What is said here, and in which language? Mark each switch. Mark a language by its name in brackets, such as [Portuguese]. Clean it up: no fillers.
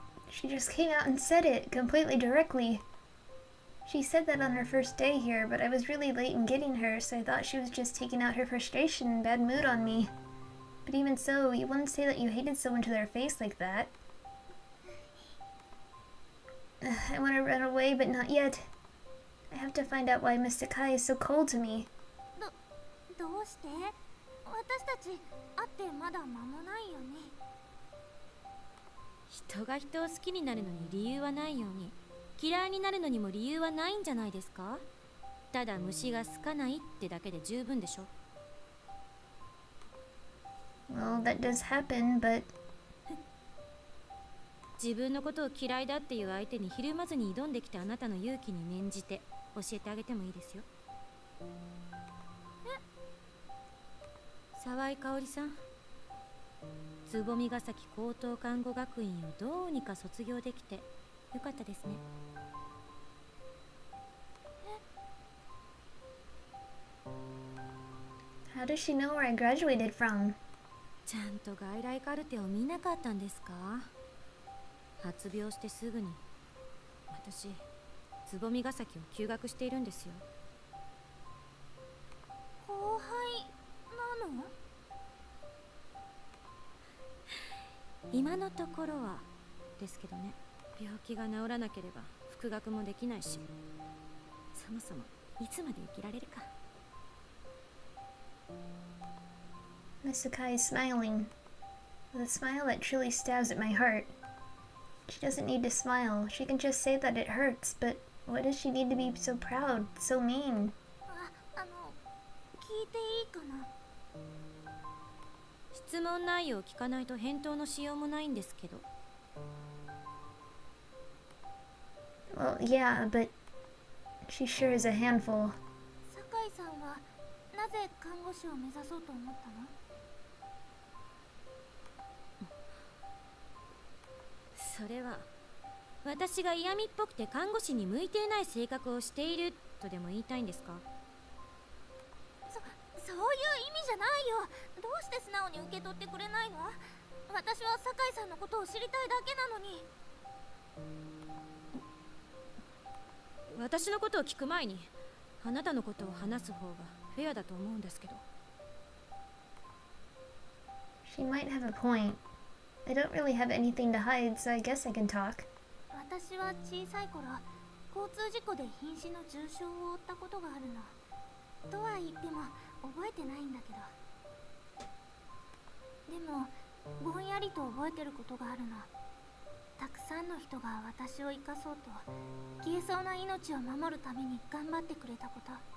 [English] She just came out and said it, completely directly. She said that on her first day here, but I was really late in getting her, so I thought she was just taking out her frustration and bad mood on me. But even so, you wouldn't say that you hated someone to their face like that. I want to run away, but not yet. I have to find out why Miss Sakai is so cold to me. [Japanese] どうして？私たち会ってまだ間もないよね。人が人を好きになるのに理由はないように、嫌いになるのにも理由はないんじゃないですか？ただ虫が好かないってだけで十分でしょ。 [English] Well, that does happen, but... [Japanese] 自分のことを嫌いだっていう相手にひるまずに挑んできたあなたの勇気に免じて教えてあげてもいいですよ。沢井香織さん、つぼみヶ崎高等看護学院をどうにか卒業できてよかったですね。 [English] How does she know where I graduated from? [Japanese] ちゃんと外来カルテを見なかったんですか？発病してすぐに私つぼみヶ崎を休学しているんですよ。後輩なの？今のところはですけどね。病気が治らなければ復学もできないし、そもそもいつまで生きられるか。 [English] Miss Sakai is smiling, with a smile that truly stabs at my heart. She doesn't need to smile, she can just say that it hurts, but what does she need to be so proud, so mean? [Japanese] 聞いていいかな？質問内容を聞かないと返答のしようもないんですけど。 [English] Well, yeah, but she sure is a handful. [Japanese] 酒井さんはなぜ看護師を目指そうと思ったの？それは私が嫌味っぽくて看護師に向いていない性格をしているとでも言いたいんですか？そういう意味じゃないよ。どうして素直に受け取ってくれないの？私は酒井さんのことを知りたいだけなのに。私のことを聞く前にあなたのことを話す方がフェアだと思うんですけど。 [English] She might have a point. I don't really have anything to hide, so I guess I can talk. [Japanese] 私は小さい頃、交通事故で瀕死の重傷を負ったことがあるの。とは言っても覚えてないんだけど。でもぼんやりと覚えてることがあるの。たくさんの人が私を生かそうと消えそうな命を守るために頑張ってくれたこと。